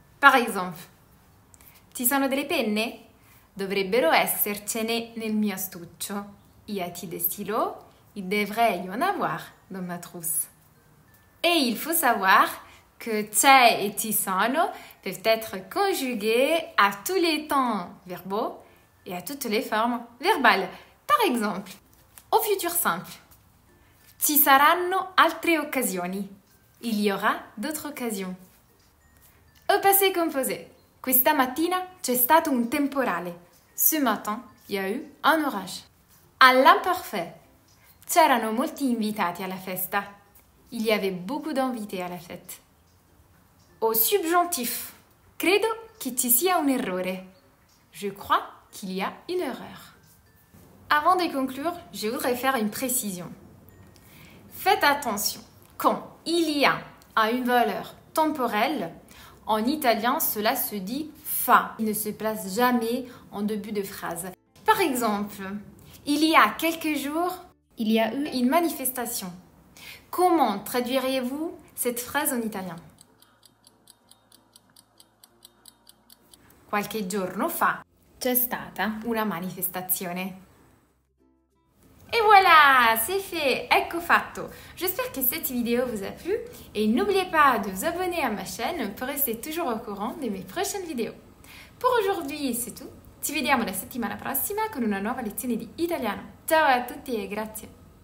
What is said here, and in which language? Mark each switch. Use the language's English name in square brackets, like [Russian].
[French] Par exemple, [Italian] ci sono delle penne? Dovrebbero essercene nel mio astuccio. [French] Y a-t-il des stylos? Il devrait y en avoir dans ma trousse. Et il faut savoir que c'è et ci sono peuvent être conjugués à tous les temps verbaux et à toutes les formes verbales. Par exemple, au futur simple, [Italian] ci saranno altre occasioni. [French] Il y aura d'autres occasions. Au passé composé, [Italian] questa mattina c'è stato un temporale. [French] Ce matin, il y a eu un orage. À l'imparfait, [Italian] c'erano molti invitati alla festa. [French] Il y avait beaucoup d'invités à la fête. Au subjonctif, [Italian] credo che ci sia un errore. [French] Je crois qu'il y a une erreur. Avant de conclure, je voudrais faire une précision. Faites attention, quand il y a une valeur temporelle, en italien, cela se dit fa. Il ne se place jamais en début de phrase. Par exemple, il y a quelques jours, il y a eu une manifestation. Comment traduiriez-vous cette phrase en italien? [Italian] Qualche giorno fa c'è stata una manifestazione. [French] Et voilà, c'est fait, [Italian] ecco fatto. [French] J'espère que cette vidéo vous a plu et n'oubliez pas de vous abonner à ma chaîne pour rester toujours au courant de mes prochaines vidéos. Pour aujourd'hui c'est tout, [Italian] ci vediamo la settimana prossima con una nuova lezione di italiano. Ciao a tutti e grazie!